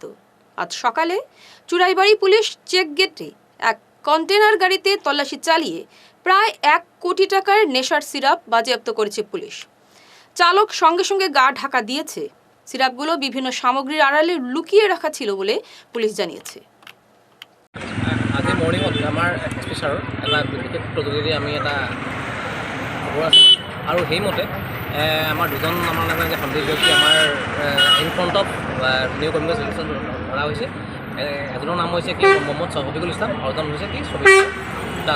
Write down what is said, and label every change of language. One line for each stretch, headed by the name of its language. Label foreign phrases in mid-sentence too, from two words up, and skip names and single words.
Bangla: আজ সকালে চুরাইবাড়ি পুলিশ চেক গেটে এক কন্টেনার গাড়িতে তল্লাশি চালিয়ে প্রায় 1 কোটি টাকার নেশার সিরাপ বাজেয়াপ্ত করেছে পুলিশ। চালক সঙ্গে সঙ্গে গা ঢাকা দিয়েছে। সিরাপগুলো বিভিন্ন সামগ্রীর আড়ালে লুকিয়ে ৰাখা ছিল বলে পুলিশ জানিয়েছে।
Assamese: আজি মৰ্ণিঙত আমাৰ এছপিছাৰৰ এটা বিশেষ প্ৰতিনিধি আমি এটা খবৰ আছে, আৰু সেইমতে আমাৰ দুজন আমাৰ মানে সন্দেহ ব্যক্তি আমাৰ
English: in front of new communication station
Assamese: ধৰা হৈছে। এজনৰ নাম হৈছে কি মহম্মদ শফিকুল ইছলাম, আৰু এজন হৈছে কি শফিক দাস।